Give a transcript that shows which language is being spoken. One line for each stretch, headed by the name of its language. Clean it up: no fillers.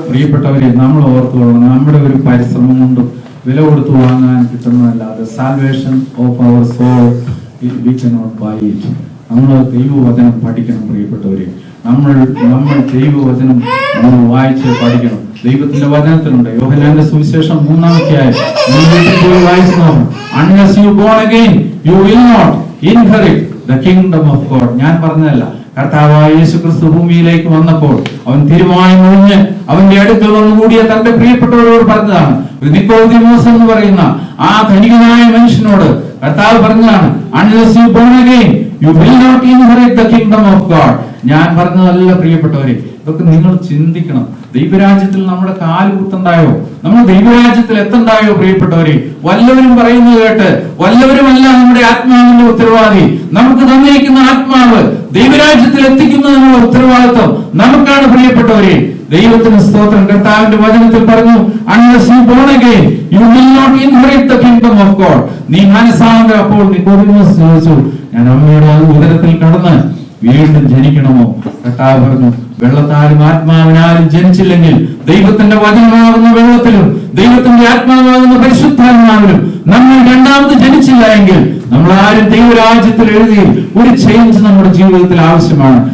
Malayalam: പ്രിയപ്പെട്ടവരെ, നമ്മൾ ഓർത്തുകൊള്ളണം, നമ്മുടെ ഒരു പരിശ്രമം കൊണ്ടും വില കൊടുത്തു വാങ്ങാൻ കിട്ടുന്നതല്ലാതെ
English: Salvation of our soul we cannot buy it.
Malayalam: നമ്മൾ ദൈവവചനം പഠിക്കണം പ്രിയപ്പെട്ടവരെ. നമ്മൾ ദൈവവചനം നമ്മൾ വായിച്ച് പഠിക്കണം. ദൈവത്തിന്റെ വചനത്തിലുണ്ട്. യോഹന്നാന്റെ സുവിശേഷം 3-ാം അധ്യായം വായിച്ചു നോക്കണം.
English: Unless you born again, you will not inherit the kingdom of God.
Malayalam: ഞാൻ പറഞ്ഞതല്ല, കർത്താവായ യേശുക്രിസ്തു ഭൂമിയിലേക്ക് വന്നപ്പോൾ അവൻ തിരുമായി മുഴിഞ്ഞ് അവന്റെ അടുക്കൽ വന്നുകൂടിയ തന്റെ പ്രിയപ്പെട്ടവരോട് പറഞ്ഞതാണ്. നിക്കോദിമോസ് എന്ന് പറയുന്ന ആ ധനികനായ മനുഷ്യനോട് കർത്താവ് പറഞ്ഞതാണ്,
English: Unless you born again, you will not inherit the kingdom of God.
Malayalam: ഞാൻ പറഞ്ഞതല്ല പ്രിയപ്പെട്ടവരെ, ഇതൊക്കെ നിങ്ങൾ ചിന്തിക്കണം. ദൈവരാജ്യത്തിൽ നമ്മുടെ കാല് കുത്തുണ്ടായോ? നമ്മൾ ദൈവരാജ്യത്തിൽ എത്തണ്ടായോ പ്രിയപ്പെട്ടവരെ? വല്ലവരും പറയുന്നത് കേട്ട് വല്ലവരുമല്ല നമ്മുടെ ആത്മാവിന്റെ ഉത്തരവാദി. നമുക്ക് തന്നിരിക്കുന്ന ആത്മാവ് ദൈവരാജ്യത്തിൽ എത്തിക്കുന്നതിനുള്ള ഉത്തരവാദിത്വം നമുക്കാണ് പ്രിയപ്പെട്ടവരെ. ദൈവത്തിന് സ്തോത്രം. കർത്താവിന്റെ വചനത്തിൽ പറഞ്ഞു,
English: Unless you born again, you will not inherit the kingdom of God.
Malayalam: നീ മനസ്സാകെ. അപ്പോൾ നിക്കോദിമോസ് ചോദിച്ചു, ഞാൻ അമ്മയുടെ ഉദരത്തിൽ കടന്ന് വീണ്ടും ജനിക്കണമോ? കർത്താവ് പറഞ്ഞു, വെള്ളത്താലും ആത്മാവിനാലും ജനിച്ചില്ലെങ്കിൽ ദൈവത്തിന്റെ വചനമാകുന്ന വെള്ളത്തിലും ദൈവത്തിന്റെ ആത്മാവാകുന്ന പരിശുദ്ധാത്മാവിലും നമ്മൾ രണ്ടാമത് ജനിച്ചില്ല എങ്കിൽ നമ്മൾ ആരും ദൈവരാജ്യത്തിൽ എഴുതി ഒരു ചേഞ്ച് നമ്മുടെ ജീവിതത്തിൽ ആവശ്യമാണ്.